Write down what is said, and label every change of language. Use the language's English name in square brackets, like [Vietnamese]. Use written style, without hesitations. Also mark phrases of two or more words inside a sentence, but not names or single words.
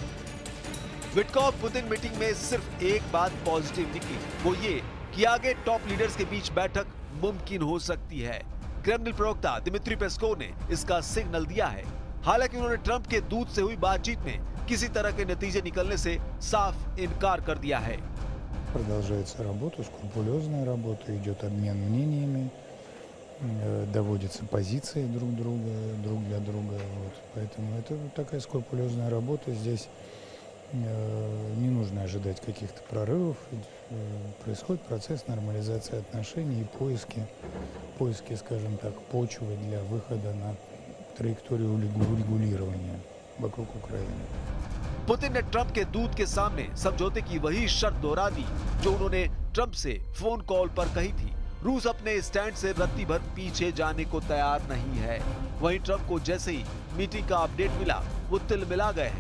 [Hindi] विटकॉफ पुतिन मीटिंग में सिर्फ एक बात पॉजिटिव निकली, वो ये कि आगे [English] top leaders [Hindi] के बीच बैठक मुमकिन हो सकती है। क्रेमलिन प्रवक्ता दिमित्री पेस्कोव ने इसका सिग्नल दिया है। हालांकि उन्होंने ट्रंप के दूत से हुई बातचीत में किसी तरह के नतीजे निकलने से साफ इनकार कर दिया है। [Russian] Продолжается работа, скрупулезная работа, идет обмен мнениями, доводятся позиции друг для друга. Вот. Поэтому это такая скрупулезная работа. Здесь не нужно ожидать каких-то прорывов. Происходит процесс нормализации отношений и поиски, скажем так, почвы для выхода на траекторию урегулирования вокруг Украины. [Hindi] पुतिन ने ट्रंप के दूत के सामने समझौते की वही शर्त दोहरा दी जो उन्होंने ट्रंप से फोन कॉल पर कही थी। रूस अपने स्टैंड से रत्ती भर पीछे जाने को तैयार नहीं है। वहीं ट्रंप को जैसे ही मीटिंग का अपडेट मिला, वो तिलमिला गए हैं।